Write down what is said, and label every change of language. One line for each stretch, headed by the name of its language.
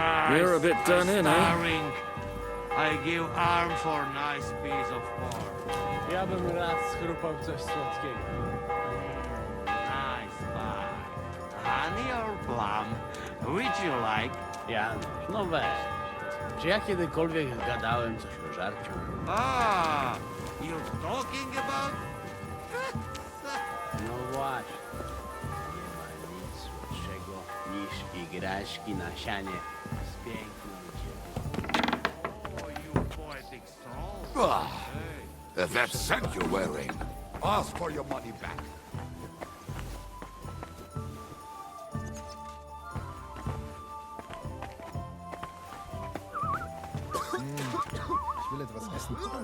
English: You're a bit done in, eh? I give arm for nice piece of pork.
Polish: Ja bym raz schrupał coś słodkiego.
English: Nice pie. Honey or plum? Which you like?
Polish: Janusz, no weź. Czy ja kiedykolwiek gadałem coś o żarciu?
English: Ah, you're talking about?
Polish: No właśnie. Nie ma nic słodszego niż igraszki na sianie z piękną dziewczyną.
English: Oh, you poetic soul. That scent you're wearing. Ask for your money back.
German: Ich will etwas essen.